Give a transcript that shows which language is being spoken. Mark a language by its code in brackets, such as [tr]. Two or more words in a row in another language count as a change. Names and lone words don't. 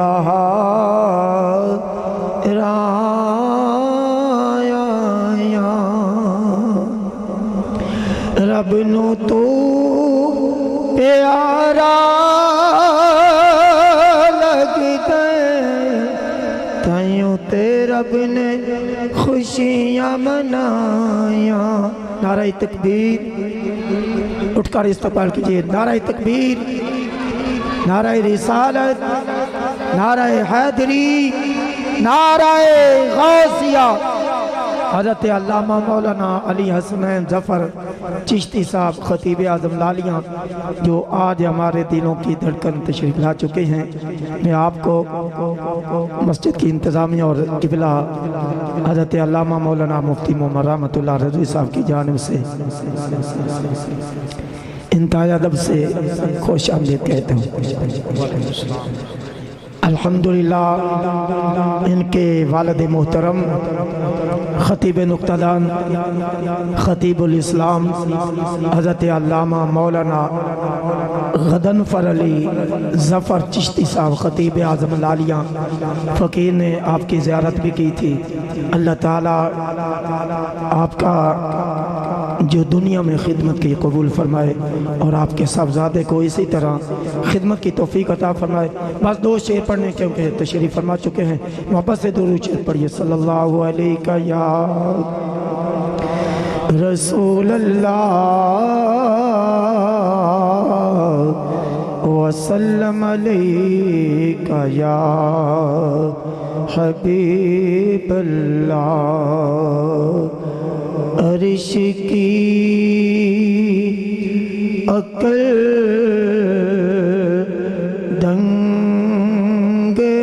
[pa] باہر آیا رب نوں تو پیارا لگدا تائیوں تے رب نے خوشیاں منایا. [ur] نعرہ تکبیر اٹھ کر استقبال کیجیے. نعرہ تکبیر نعرہ رسالت نعرہ حیدری نعرہ غوثیہ حضرت علامہ مولانا علی حسنین ظفر چشتی صاحب خطیب اعظم لالیاں جو آج ہمارے دلوں کی دھڑکن تشریف لا چکے ہیں. میں آپ کو مسجد کی انتظامیہ اور قبلہ حضرت علامہ مولانا مفتی محمد رحمت اللہ رضوی صاحب کی جانب سے انتہائی ادب سے خوش آمدید کہتے ہیں. الحمدللہ ان کے والد محترم خطیب نکتہ دان خطیب الاسلام حضرت علامہ مولانا غضنفر علی ظفر چشتی صاحب خطیب اعظم لالیاں فقیر نے آپ کی زیارت بھی کی تھی. اللہ تعالیٰ آپ کا جو دنیا میں خدمت کی قبول فرمائے اور آپ کے صاحبزادے کو اسی طرح خدمت کی توفیق عطا فرمائے. بس دو شعر پڑھنے کیونکہ تشریف فرما چکے ہیں، محبت سے درود شعر پڑھیے. [ar] صلى الله عليك يا رسول الله وسلم عليك يا حبيب الله. [ur] عرش کی عقل دنگ